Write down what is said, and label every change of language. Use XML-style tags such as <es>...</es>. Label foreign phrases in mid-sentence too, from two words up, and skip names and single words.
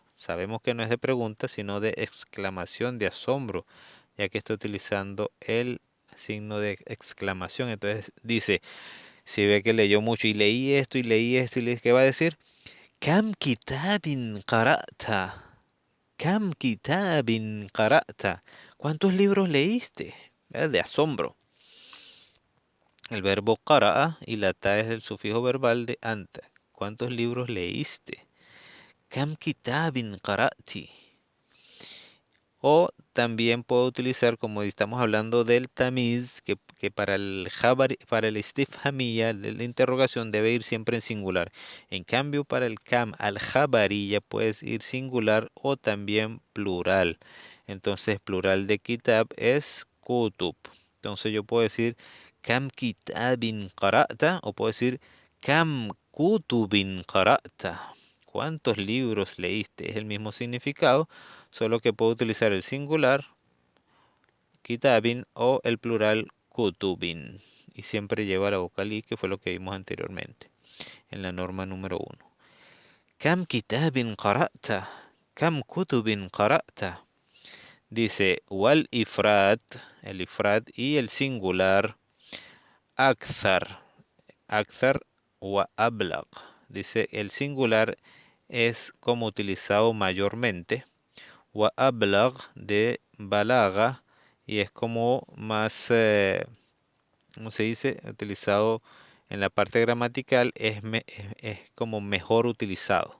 <es>Sabemos que no es de pregunta, sino de exclamación, de asombro, ya que está utilizando el signo de exclamación. Entonces dice, si ve que leyó mucho y leí esto y leí esto y leí, ¿qué va a decir?</es> <ar>كم كتاب قرأت. كم كتاب قرأت.</ar> <es>¿Cuántos libros leíste? De asombro. El verbo qara'a y la ta es el sufijo verbal de anta. ¿Cuántos libros leíste?</es> <ar>كم كتاب قرأت.</ar> <es>O también puedo utilizar, como estamos hablando del tamiz, que para para el istifhamiyya, de la interrogación, debe ir siempre en singular. En cambio, para el</es> <ar>كم الخبرية</ar> <es>puedes ir singular o también plural. Entonces, plural de kitab es kutub. Entonces, yo puedo decir</es> <ar>كم كتاب قرأت</ar> <es>o puedo decir</es> <ar>كم كتب قرأت.</ar> <es>¿Cuántos libros leíste? Es el mismo significado, solo que puedo utilizar el singular, kitabin, o el plural, kutubin. Y siempre lleva la vocal i, que fue lo que vimos anteriormente, en la norma número 1.</es> <ar>كم كتاب قرأت. كم كتب قرأت.</ar> <es>Dice,</es> <ar>والإفراد,</ar> <es>el ifrat y el singular, akthar.</es> <ar>أكثر وأبلغ.</ar> <es>Dice, el singular es como utilizado mayormente.</es> <ar>وأبلغ</ar> <es>de balaga y es como más, ¿cómo se dice? Utilizado en la parte gramatical es como mejor utilizado.</es>